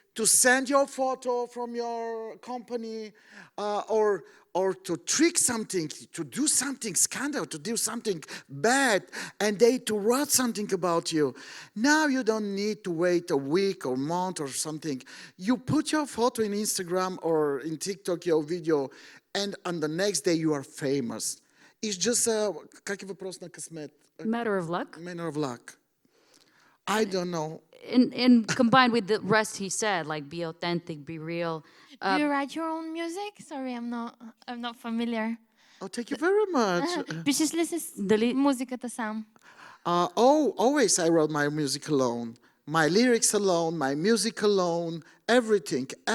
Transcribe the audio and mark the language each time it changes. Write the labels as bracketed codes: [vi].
[en] to send your photo from your company, or to trick something, to do something scandal, to do something bad, and they to write something about you. Now you don't need to wait a week or month or something. You put your photo in Instagram or in TikTok, your video, and on the next day you are famous. It's just a, [bg] как е въпрос на късмет? [en] Matter of luck. Matter of luck. I don't know. And combined with the rest he said, like be authentic, be real. Do you write your own music? Sorry, I'm not familiar. Oh, thank you very much. [bg] Пишеш ли си Дали музиката сам? [en] Always I wrote my music alone. My lyrics alone, my music alone, everything.